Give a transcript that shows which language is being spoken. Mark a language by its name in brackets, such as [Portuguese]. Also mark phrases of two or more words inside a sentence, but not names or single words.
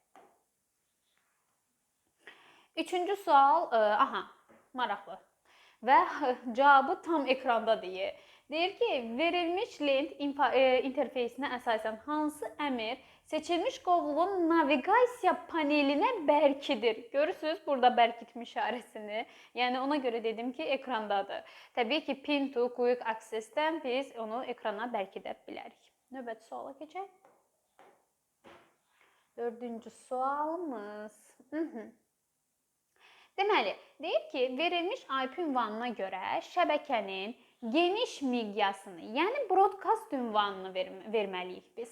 [Azerbaijani] Üçüncü sual, maraqlı və cavabı tam ekranda deyir. Deyir ki, verilmiş lent interfeysinə əsasən hansı əmr seçilmiş qovluğun naviqasiya panelinə bərkidir? Görürsünüz burada bərkitmə işarəsini. Yəni, ona görə dedim ki, ekrandadır. Təbii ki, [English] pin to quick access- [Azerbaijani] dən biz onu ekrana bərkidə bilərik. Növbəti suala keçək. Dördüncü sualımız. Deməli, deyir ki, verilmiş IP ünvanına görə şəbəkənin geniş miqyasını, yəni broadcast ünvanını verməliyik biz.